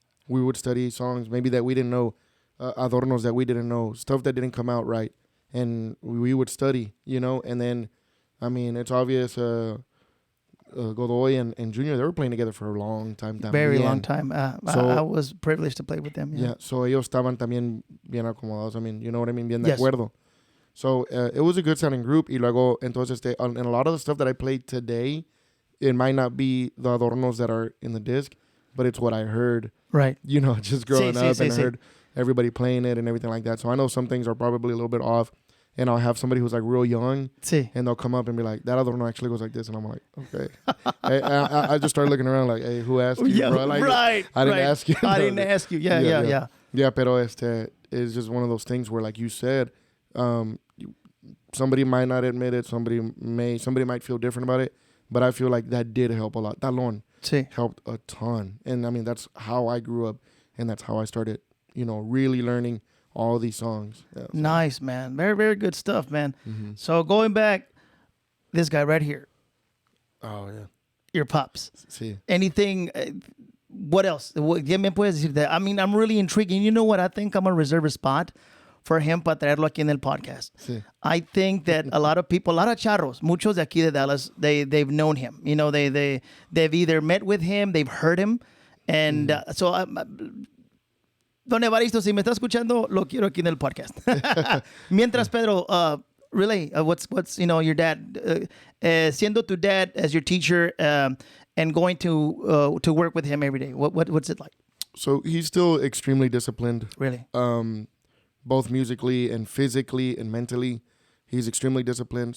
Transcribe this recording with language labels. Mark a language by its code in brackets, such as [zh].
[en] We would study songs maybe that we didn't know, adornos that we didn't know, stuff that didn't come out right. And we would study, and then, I mean, it's obvious, Godoy and Junior, they were playing together for a long time. Very long time. I was privileged to play with them. [es] Yeah, so ellos estaban también bien acomodados. [en] I mean, you know what I mean? [es] Bien de [en] Yes. [es] acuerdo. [en] So it was a good sounding group. [es] Y luego, entonces, [en] and a lot of the stuff that I played today, it might not be the adornos that are in the disc, but it's what I heard. Right. Just growing up and I heard everybody playing it and everything like that. So I know some things are probably a little bit off. And I'll have somebody who's like real young, and they'll come up and be like, "That adorno actually goes like this," and I'm like, "Okay." I just started looking around like, "Hey, who asked you, bro?" Like, right. I didn't ask you. I didn't ask you. Yeah. Yeah, pero it's just one of those things where, like you said, somebody might not admit it. Somebody might feel different about it, but I feel like that did help a lot. Talón helped a ton, and I mean that's how I grew up, and that's how I started, really learning all these songs. Yeah, so. Nice, man. Very, very good stuff, man. Mm-hmm. So going back, this guy right here. Oh, yeah. Your pops. [es] Sí. [en] Anything, what else? [es] ¿Qué me puedes decir de? [en] I mean, I'm really intrigued. And you know what? I think I'm going to reserve a spot for him [es] para traerlo aquí en el podcast. Sí. [en] I think that a lot of people, a lot of charros, [es] muchos de aquí de Dallas, [en] they've known him. They've either met with him, they've heard him. And so... [es] Don Evaristo, si me está escuchando, lo quiero aquí en el podcast. [en] Mientras, Pedro, really, what's your dad, [es] siendo tu dad [en] as your teacher and going to work with him every day, what's it like? So he's still extremely disciplined. Really? Both musically and physically and mentally. He's extremely disciplined.